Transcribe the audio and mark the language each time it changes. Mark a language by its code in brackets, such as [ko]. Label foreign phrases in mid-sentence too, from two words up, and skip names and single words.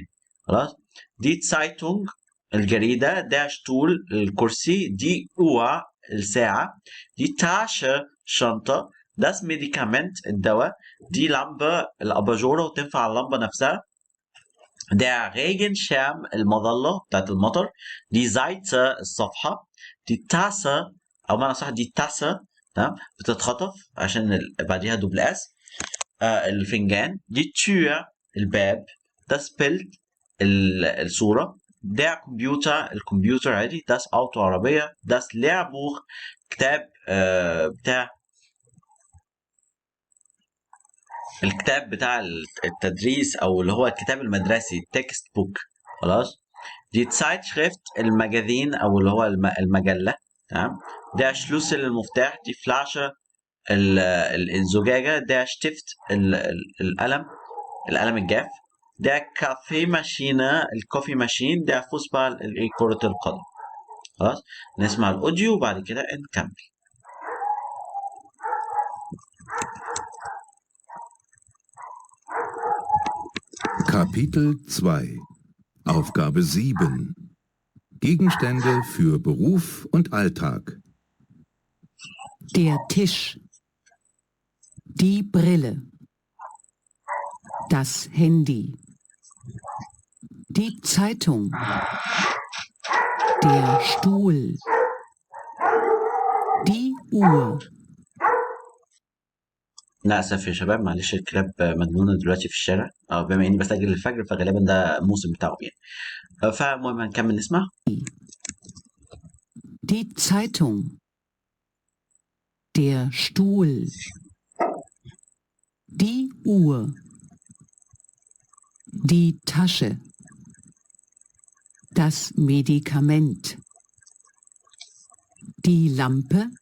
[ar] خلاص. [de] die Zeitung [ar] الجريده، [de] der Stuhl [ar] الكرسي، [de] die Uhr [ar] الساعه، [de] die Tasche [ar] شنطه، [de] das Medikament [ar] الدواء، [de] die Lampe [ar] الاباجوره وتنفع على اللمبه نفسها، [de] der Regenschirm [ar] المظله بتاعت المطر، [de] die Seite [ar] الصفحه، [de] die Tasse [ar] او معنى صح [de] die Tasse. [ar] تمام. بتتخطف عشان بعديها دوبل اس. الفنجان، [de] die Tür [ar] الباب، [de] das Bild [ar] الصورة، [de] der Computer [ar] الكمبيوتر عادي، [de] das Auto [ar] عربية، [de] das Lehrbuch [ar] كتاب بتاع الكتاب بتاع التدريس او اللي هو الكتاب المدرسي، تكست بوك. خلاص. [de] die Zeitschrift [ar] المجازين او اللي هو المجله. تمام. [de] der Schlüssel [ar] المفتاح. [de] die Flasche [ar] الزجاجه. [de] der Stift [ar] القلم الجاف. [de] die Kaffeemaschine [en] coffee machine. [de] der Fußball [ar] كرة القدم. خلاص نسمع الاوديو وبعد كده نكمل. [de] Kapitel 2 Aufgabe 7 Gegenstände für Beruf und Alltag. Der Tisch. Die Brille. Das Handy. Die Zeitung. Der Stuhl. Die Uhr. [ar] للأسف يا شباب معلش الكلاب مجنونة دلوقتي في الشارع. بما إني بسجل الفجر فغالبا ده الموسم بتاعهم يعني. فالمهم هنكمل نسمع. [de] Die Zeitung. Der Stuhl. Die Uhr. Die Tasche. Das Medikament. Die Lampe.